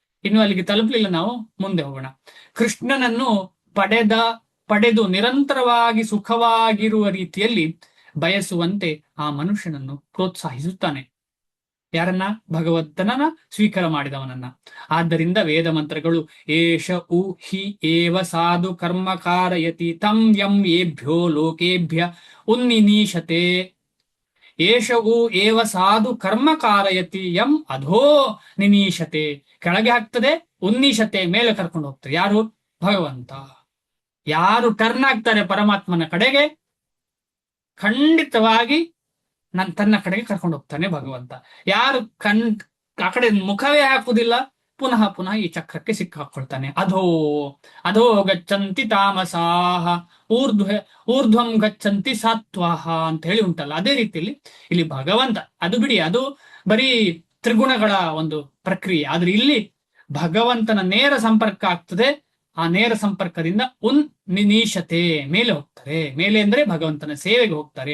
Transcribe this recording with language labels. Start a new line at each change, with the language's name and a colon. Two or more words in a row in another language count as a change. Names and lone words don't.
Kannada: ಇನ್ನು ಅಲ್ಲಿಗೆ ತಲುಪಲಿಲ್ಲ, ನಾವು ಮುಂದೆ ಹೋಗೋಣ. ಕೃಷ್ಣನನ್ನು ಪಡೆದು ನಿರಂತರವಾಗಿ ಸುಖವಾಗಿರುವ ರೀತಿಯಲ್ಲಿ ಬಯಸುವಂತೆ ಆ ಮನುಷ್ಯನನ್ನು ಪ್ರೋತ್ಸಾಹಿಸುತ್ತಾನೆ. ಯಾರನ್ನ? ಭಗವಂತನನ್ನ ಸ್ವೀಕಾರ ಮಾಡಿದವನನ್ನ. ಆದ್ದರಿಂದ ವೇದ ಮಂತ್ರಗಳು
Sanskrit: ಏಷ ಉ ಹಿ ಏವ ಸಾಧು ಕರ್ಮ ಕಾರಯತಿ ತಂ ಯಂ ಏಭ್ಯೋ ಲೋಕೇಭ್ಯ ಉನ್ನಿನೀಶತೆ. ಏಷ ಉ ಏವ ಸಾಧು ಕರ್ಮ ಕಾರಯತಿ ಯಂ ಅಧೋ ನಿನೀಶತೆ.
Kannada: ಕೆಳಗೆ ಹಾಕ್ತದೆ, ಉನ್ನೀಶತೆ ಮೇಲೆ ಕರ್ಕೊಂಡು ಹೋಗ್ತದೆ. ಯಾರು? ಭಗವಂತ. ಯಾರು ಟರ್ನ್ ಆಗ್ತಾರೆ ಪರಮಾತ್ಮನ ಕಡೆಗೆ, ಖಂಡಿತವಾಗಿ ತನ್ನ ಕಡೆಗೆ ಕರ್ಕೊಂಡು ಹೋಗ್ತಾನೆ ಭಗವಂತ. ಯಾರು ಆ ಕಡೆ ಮುಖವೇ ಹಾಕುವುದಿಲ್ಲ, ಪುನಃ ಪುನಃ ಈ ಚಕ್ರಕ್ಕೆ ಸಿಕ್ಕಾಕೊಳ್ತಾನೆ.
Sanskrit: ಅಧೋ ಗಚ್ಚಂತಿ ತಾಮಸಾಹ ಊರ್ಧ್ವಂ ಗಚ್ಚಂತಿ ಸಾತ್ವಾಹ
Kannada: ಅಂತ ಹೇಳಿ ಉಂಟಲ್ಲ, ಅದೇ ರೀತಿಯಲ್ಲಿ ಇಲ್ಲಿ ಭಗವಂತ, ಅದು ಬಿಡಿ, ಅದು ಬರೀ ತ್ರಿಗುಣಗಳ ಒಂದು ಪ್ರಕ್ರಿಯೆ. ಆದ್ರೆ ಇಲ್ಲಿ ಭಗವಂತನ ನೇರ ಸಂಪರ್ಕ ಆಗ್ತದೆ. ಆ ನೇರ ಸಂಪರ್ಕದಿಂದ ನಿನೀಶತೆ, ಮೇಲೆ ಹೋಗ್ತಾರೆ. ಮೇಲೆ ಅಂದ್ರೆ ಭಗವಂತನ ಸೇವೆಗೆ ಹೋಗ್ತಾರೆ.